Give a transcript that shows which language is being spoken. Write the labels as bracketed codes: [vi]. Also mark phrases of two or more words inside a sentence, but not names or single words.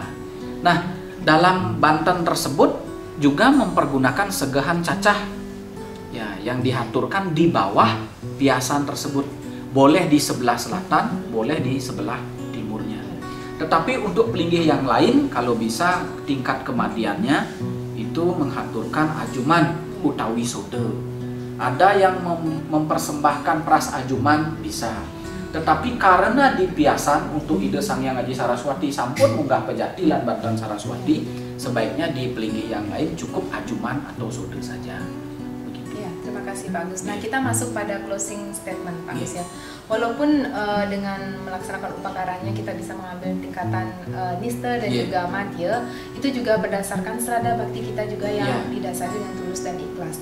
[id] Nah, dalam Banten tersebut juga mempergunakan segahan cacah ya, yang diaturkan di bawah piasan tersebut. Boleh di sebelah selatan, boleh di sebelah timurnya. Tetapi untuk pelinggih yang lain, kalau bisa tingkat kematiannya itu mengaturkan ajuman utawi sode. Ada yang mempersembahkan pras ajuman bisa. Tetapi karena di piasan untuk ide Sang Hyang Aji Saraswati [ban] sampun munggah [id] Pejati lan Banten Saraswati, sebaiknya di pelinggih yang lain cukup ajuman atau sode saja. Terima kasih Pak Agus. Nah, kita masuk pada [en] closing statement [id] Pak Agus ya. Walaupun dengan melaksanakan upacaranya kita bisa mengambil tingkatan nista dan juga madya, itu juga berdasarkan serada bakti kita juga yang didasari dengan tulus dan ikhlas.